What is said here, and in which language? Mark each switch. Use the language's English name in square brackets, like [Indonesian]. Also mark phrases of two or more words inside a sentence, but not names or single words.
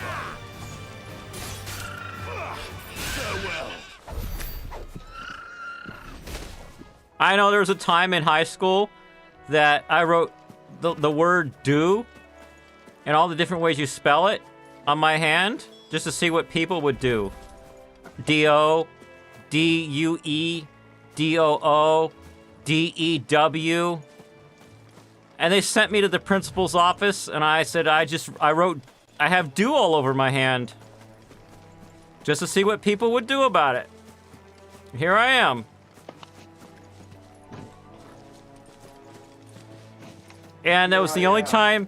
[English] I know there was a time in high school that I wrote the word do and all the different ways you spell it on my hand just to see what people would do. D-O, D-U-E, D-O-O, D-E-W. And they sent me to the principal's office, and I said, I have do all over my hand. Just to see what people would do about it. Here I am. And that was the only time...